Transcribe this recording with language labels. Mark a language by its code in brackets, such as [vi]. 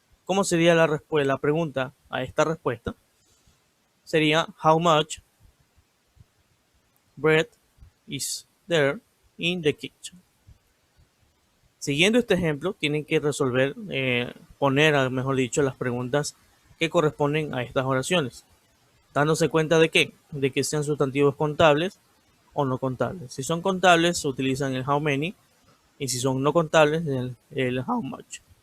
[es] ¿Cómo sería la pregunta a esta respuesta? Sería [en] how much bread is there in the kitchen. [es] Siguiendo este ejemplo, tienen que resolver, mejor dicho, las preguntas que corresponden a estas oraciones, dándose cuenta de que sean sustantivos contables o no contables. Si son contables, se utilizan el how many, y si son no contables, el how much.